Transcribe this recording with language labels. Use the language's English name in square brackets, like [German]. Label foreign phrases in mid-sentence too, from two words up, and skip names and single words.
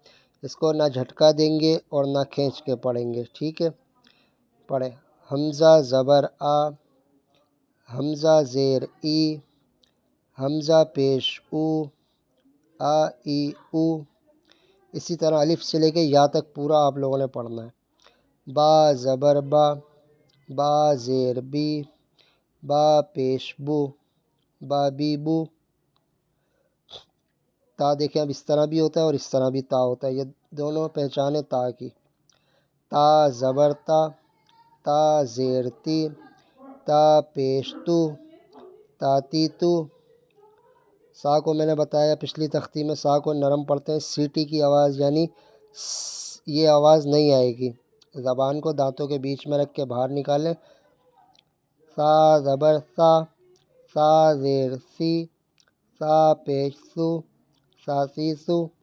[Urdu] اس کو نہ جھٹکا دیں گے اور نہ کھینچ کے پڑھیں گے، ٹھیک ہے؟ پڑھیں حمزہ زبر آ، حمزہ زیر ای، حمزہ پیش او، آ ای او۔ اسی طرح الف سے لے کے یا تک پورا آپ لوگوں نے پڑھنا ہے۔ با زبر با، با زیر بی، با پیش بو، با بی بو۔ تا دیکھیں اب اس طرح بھی ہوتا ہے اور اس طرح بھی تا ہوتا ہے، یہ دونوں پہچانیں تا کی۔ تا زبر تا، تا زیر تی، تا پیش تو، تاتی تو۔ سا کو میں نے بتایا پچھلی تختی میں، سا کو نرم پڑھتے ہیں، سیٹی کی آواز، یعنی یہ آواز نہیں آئے گی، زبان کو دانتوں کے بیچ میں رکھ کے باہر نکالیں۔ سا زبر سا، سا زیر سی، سا پیش سو، سا سی سو۔